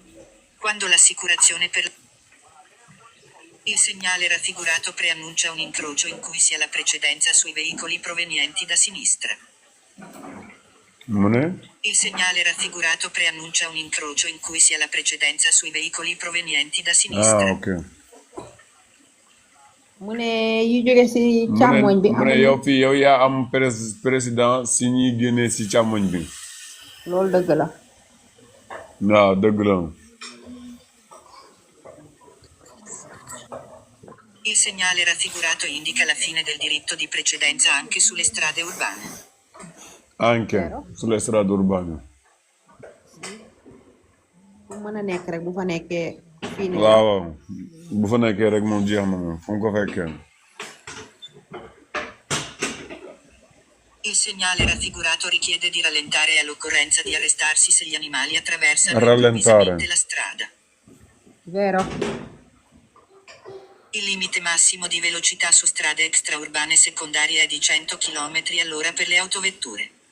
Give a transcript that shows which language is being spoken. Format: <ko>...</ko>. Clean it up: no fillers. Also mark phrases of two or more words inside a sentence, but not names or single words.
<it>Quando l'assicurazione per il segnale raffigurato preannuncia un incrocio in cui si ha la precedenza sui veicoli provenienti da sinistra. Non è? Il segnale raffigurato preannuncia un incrocio in cui si ha la precedenza sui veicoli provenienti da sinistra. Ah, ok.</it> <wo>mu ne yu jóge si càmmoñ bi mu ne yow fii yow yaa am président si ñuy génnee si càmmoñ bi. loolu dëgg la. waaw dëgg la.</wo> <it>Il segnale raffigurato indica la fine del diritto di precedenza anche sulle strade urbane. Anche sulle strade urbane.</it> <wo>bu mën a nekk rek bu fa nekkee fii nii. waaw bu fa nekkee rek moom jeex na moom fu mu ko fekkee.</wo> <it>Il segnale raffigurato richiede di rallentare e all'occorrenza di arrestarsi se gli animali attraversano Rallentare. improvvisamente la strada. Vero. Il limite massimo di velocità su strade extraurbane secondarie è di 100 km all'ora per le autovetture.</it>